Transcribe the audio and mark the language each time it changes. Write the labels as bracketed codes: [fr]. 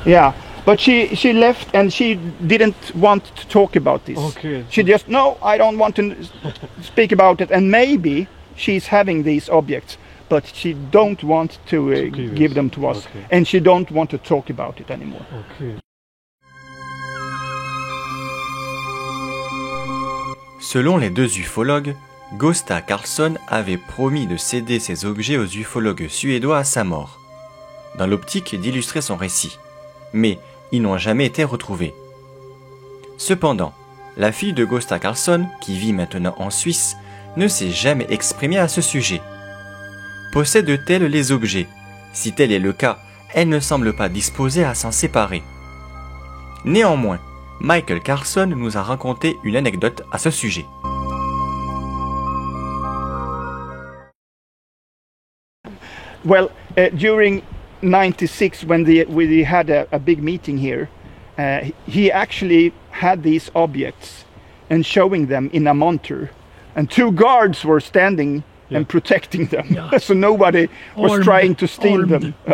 [en] Yeah, but she left and she didn't want to talk about this. Okay. She just no, I don't want to speak about it. And maybe she's having these objects, but she don't want to give them to us, okay. And she don't want to talk about it anymore. Okay. [fr] Selon les deux ufologues, Gösta Karlsson avait promis de céder ces objets aux ufologues suédois à sa mort, dans l'optique d'illustrer son récit, mais ils n'ont jamais été retrouvés. Cependant, la fille de Gösta Karlsson, qui vit maintenant en Suisse, ne s'est jamais exprimée à ce sujet. Possède-t-elle les objets? Si tel est le cas, elle ne semble pas disposée à s'en séparer. Néanmoins, Michael Karlsson nous a raconté une anecdote à ce sujet. [en] Well, during '96, when we had a big meeting here, he actually had these objects and showing them in a monter, and 2 guards were standing and protecting them, so nobody was trying to steal them.